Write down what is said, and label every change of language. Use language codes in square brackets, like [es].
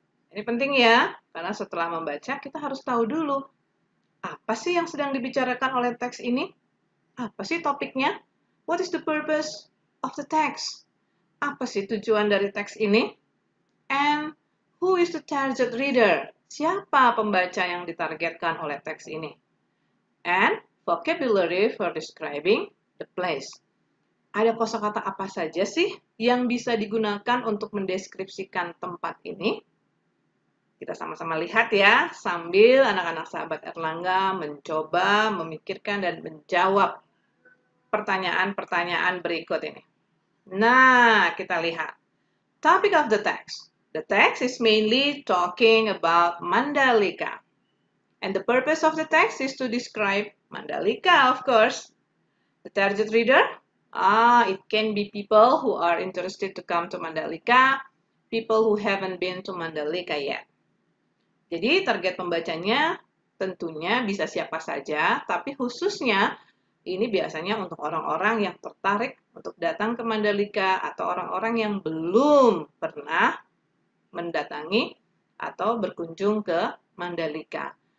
[id] Ini penting ya, karena setelah membaca kita harus tahu dulu apa sih yang sedang dibicarakan oleh teks ini? Apa sih topiknya? [en] What is the purpose of the text? [id] Apa sih tujuan dari teks ini? [en] And who is the target reader? [id] Siapa pembaca yang ditargetkan oleh teks ini? [en] And vocabulary for describing the place. [id] Ada kosakata apa saja sih yang bisa digunakan untuk mendeskripsikan tempat ini? Kita sama-sama lihat ya, sambil anak-anak sahabat Erlangga mencoba memikirkan dan menjawab pertanyaan-pertanyaan berikut ini. Nah, kita lihat. [en] Topic of the text. The text is mainly talking about Mandalika. And the purpose of the text is to describe Mandalika, of course. The target reader? It can be people who are interested to come to Mandalika, people who haven't been to Mandalika yet. [id] Jadi target pembacanya tentunya bisa siapa saja, tapi khususnya ini biasanya untuk orang-orang yang tertarik untuk datang ke Mandalika atau orang-orang yang belum pernah mendatangi atau berkunjung ke Mandalika.